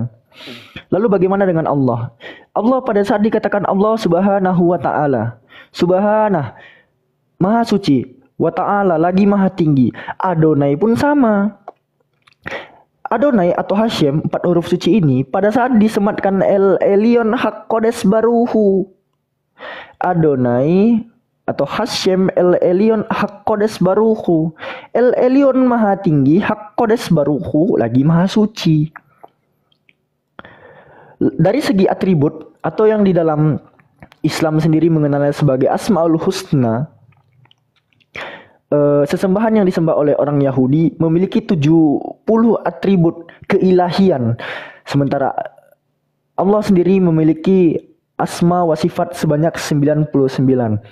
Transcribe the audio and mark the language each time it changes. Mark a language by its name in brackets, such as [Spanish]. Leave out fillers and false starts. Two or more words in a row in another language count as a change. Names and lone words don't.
[Indonesian] Lalu bagaimana dengan Allah? Allah pada saat dikatakan Allah [Arabic] سبحانه وتعالى, [Indonesian] subhanah, maha suci, [Arabic] وتعالى [Indonesian] lagi maha tinggi. Adonai pun sama. Adonai atau Hashem 4 huruf suci ini pada saat disematkan [Hebrew] אל עליון הקדוש ברוך הוא, [Indonesian] Adonai atau Hashem [Hebrew] אל עליון הקדוש ברוך הוא, [Indonesian] El Elyon maha tinggi, [Hebrew] הקדוש ברוך הוא [Indonesian] lagi maha suci. Dari segi atribut atau yang di dalam Islam sendiri mengenalnya sebagai Asmaul Husna, sesembahan yang disembah oleh orang Yahudi memiliki 70 atribut keilahian, sementara Allah sendiri memiliki [Arabic] أسماء وصفات [Indonesian] sebanyak 99.